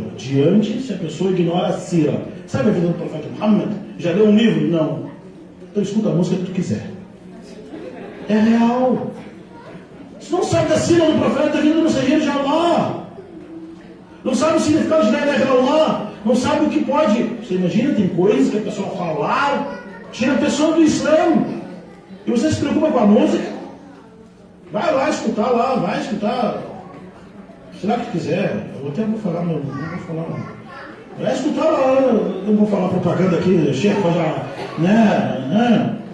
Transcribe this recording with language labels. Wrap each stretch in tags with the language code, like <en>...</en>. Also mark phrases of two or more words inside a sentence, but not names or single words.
<pt>Diante, se a pessoa ignora a sira. Sabe a vida do profeta Muhammad? Já leu um livro? Não. Então escuta a música que tu quiser. É real. Se não sabe da sira do profeta, da vida do mensageiro de Allah. Não sabe o significado de</pt> <ar>لا إله إلا الله.</ar> <pt>Não sabe o que pode. Você imagina, tem coisas que a pessoa falar, tira a pessoa do Islã. E você se preocupa com a música? Vai lá escutar lá, vai escutar. Será que quiser? Eu até vou falar, não vou falar não. Vai escutar lá, eu não vou falar propaganda aqui, chefe, já, né?</pt>